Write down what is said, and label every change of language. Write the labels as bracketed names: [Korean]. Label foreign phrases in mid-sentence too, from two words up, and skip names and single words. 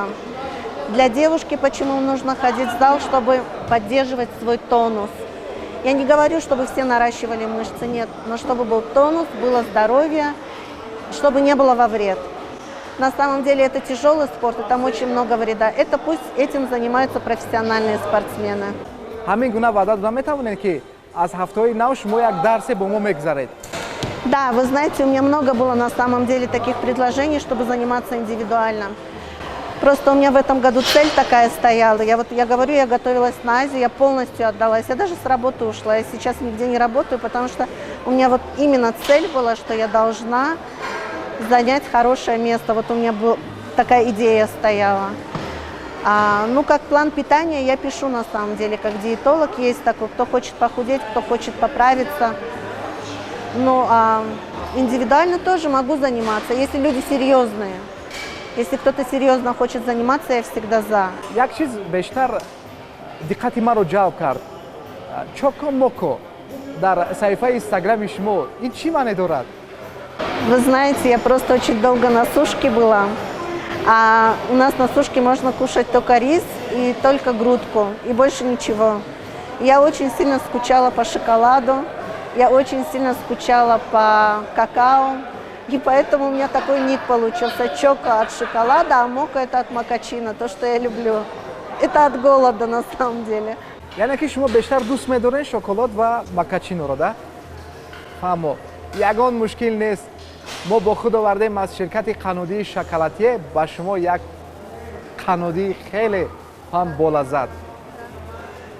[Russian] Для девушки почему нужно ходить в зал, чтобы поддерживать свой тонус. Я не говорю, чтобы все наращивали мышцы, нет, но чтобы был тонус, было здоровье, чтобы не было во вред. На самом деле это тяжелый спорт, и там очень много вреда. Это пусть этим занимаются профессиональные спортсмены. [Tajik] Ҳамин гуна ваъда дода метавонед ки аз ҳафтаҳои нав шумо як дарсе бо мо мегузаред? [Russian] Да, вы знаете, у меня много было на самом деле таких предложений, чтобы заниматься индивидуально. Просто у меня в этом году цель такая стояла. Я говорю, я готовилась на Азию, я полностью отдалась. Я даже с работы ушла. Я сейчас нигде не работаю, потому что у меня вот именно цель была, что я должна занять хорошее место. Вот у меня такая идея стояла. Ну, как план питания я пишу на самом деле, как диетолог есть такой, кто хочет похудеть, кто хочет поправиться. Ну, индивидуально тоже могу заниматься, если люди серьезные. Если кто-то серьезно хочет заниматься, я всегда за. [Tajik] Як чиз бештар диққати маро ҷалб кард. Чоко моко дар саҳифаи инстаграми шумо ин чӣ маъне дорад? [Russian] Вы знаете, я просто очень долго на сушке была. А у нас на сушке можно кушать только рис и только грудку, и больше ничего. Я очень сильно скучала по шоколаду, я очень сильно скучала по какао. И поэтому у меня такой ник получился. Чоко от шоколада, а мока это от макачино, то, что я люблю. Это от голода на самом деле. [Tajik] яъне ки шумо бештар дӯст медоред шоколад ва макачиноро, да? Фаҳмо, ягон мушкил нест. мо бо худ овардем аз ширкати қаннодии шоколадие ба шумо як қаннодии хеле ҳам болаззат.